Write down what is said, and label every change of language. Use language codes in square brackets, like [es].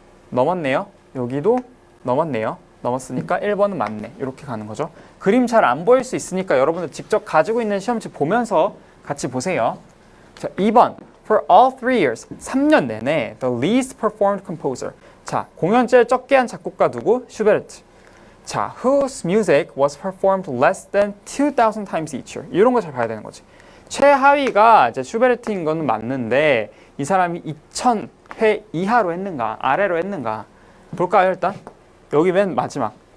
[ko] 넘었네요. 여기도 넘었네요. 넘었으니까 1번은 맞네. 이렇게 가는 거죠. 그림 잘 안 보일 수 있으니까 여러분들 직접 가지고 있는 시험지 보면서 같이 보세요. 자, 2번. [en] For all 3 years, [ko] 3년 내내 [en] the least performed composer. [ko] 자, 공연 제일 적게 한 작곡가 누구? 슈베르트. 자, [en] whose music was performed less than 2,000 times each year. [ko] 이런 거 잘 봐야 되는 거지. 최하위가 이제 슈베르트인 거는 맞는데 이 사람이 2,000회 이하로 했는가, 아래로 했는가? 볼까요, 일단? 여기 맨 마지막.